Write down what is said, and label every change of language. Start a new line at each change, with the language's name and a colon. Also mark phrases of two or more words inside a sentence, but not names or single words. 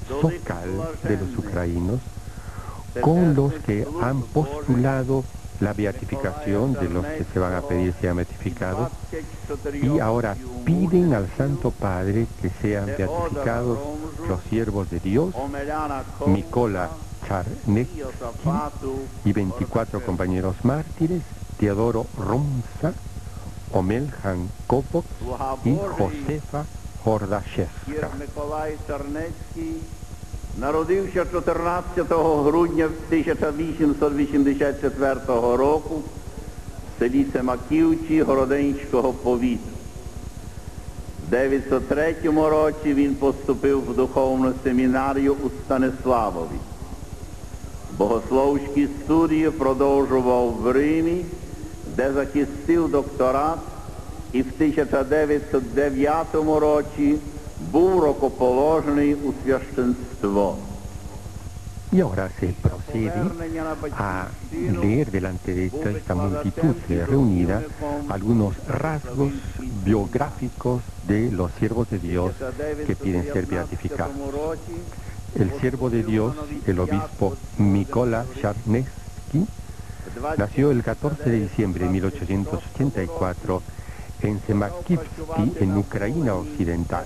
Spanish: Sokal, de los ucranianos, con los que han postulado la beatificación de los que se van a pedir sean beatificados, y ahora piden al Santo Padre que sean beatificados los siervos de Dios, Mykola Charnetsky y 24 compañeros mártires, Teodoro Romsa, Omeljan Kopok y Josefa Hordashevska.
Ukrainian: Народився 14 грудня 1884 року в селі Семаківці Городенського повіту. В 903 році він поступив в духовну семінарію у Станиславові. Богословські студії продовжував в Римі, де захистив докторат, і в 1909 році був рукоположений у священство.
Spanish: Y ahora se procede a leer delante de toda esta multitud reunida algunos rasgos biográficos de los siervos de Dios que piden ser beatificados. El siervo de Dios, el obispo Mykola Charnetsky, nació el 14 de diciembre de 1884 en Semakivsky, en Ucrania Occidental.